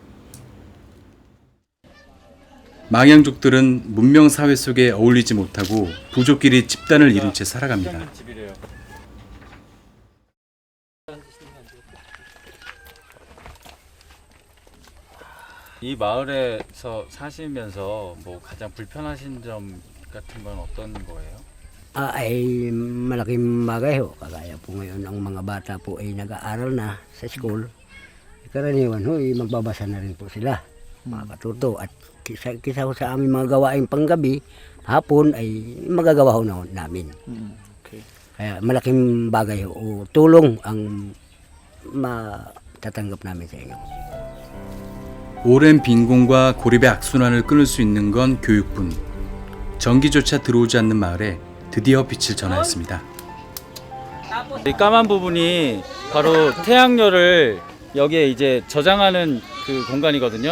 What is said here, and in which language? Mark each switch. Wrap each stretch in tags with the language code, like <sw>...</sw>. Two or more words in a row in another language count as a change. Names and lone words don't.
<ko>망양족들은 문명 사회 속에 어울리지 못하고 부족끼리 집단을 이룬 채 살아갑니다. 이 마을에서 사시면서 뭐 가장 불편하신 점 같은 건 어떤 거예요?</ko> <tl>Ay malaking bagay ho. Kagaya po ngayon ang mga bata po ay nag-aaral na sa school. Karaniwan ho, magbabasa na rin po sila. Makatuto. At kisa ho sa aming mga gawaing panggabi, hapon ay magagawa ho na namin. Okay. Kaya malaking bagay ho. O tulong ang matatanggap namin sa inyo.</tl> <ko>오랜 빈곤과 고립의 악순환을 끊을 수 있는 건 교육뿐. 전기조차 들어오지 않는 마을에 드디어 빛을 전하였습니다. 이 까만 부분이 바로 태양열을 여기에 이제 저장하는 그 공간이거든요.</ko>